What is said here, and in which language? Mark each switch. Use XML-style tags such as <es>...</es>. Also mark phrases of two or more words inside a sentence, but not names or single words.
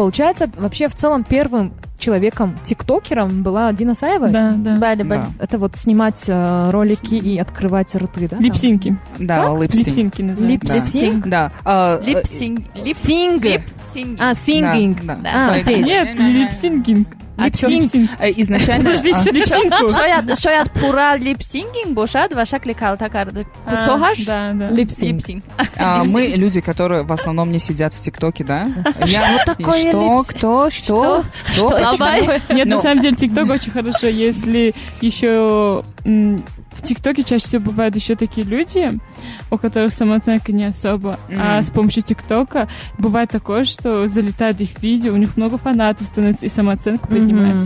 <ru>Получается, вообще в целом первым человеком, тиктокером была Дина Саева? Да.</ru> <tg>Бали, бали.</tg> <ru>Да, Это вот снимать ролики и открывать рты, да? там? Липсинки. да, липстинг. Липсинки называют. Да. Липсинг? Да. Липсинг. Синг. Липсинг. А, сингинг. Да, Да. А, петь. Нет, липсингинг. Липсинг. Изначально... Липсинку.</ru> <tg>шояд пурра липсингинг бошад ва шакли калта карда. Кутоҳаш</tg> <ru>Да. Липсинг.</ru> <tg>липсинг.</tg> <ru>Мы люди, которые в основном не сидят в ТикТоке, да? Что такое Что? Давай. Нет, Ну. на самом деле ТикТок очень хорошо, если еще в ТикТоке чаще всего бывают еще такие люди, у которых самооценка не особо, а с помощью ТикТока бывает такое, что залетает их видео, у них много фанатов становится, и самооценка поднимается.</ru>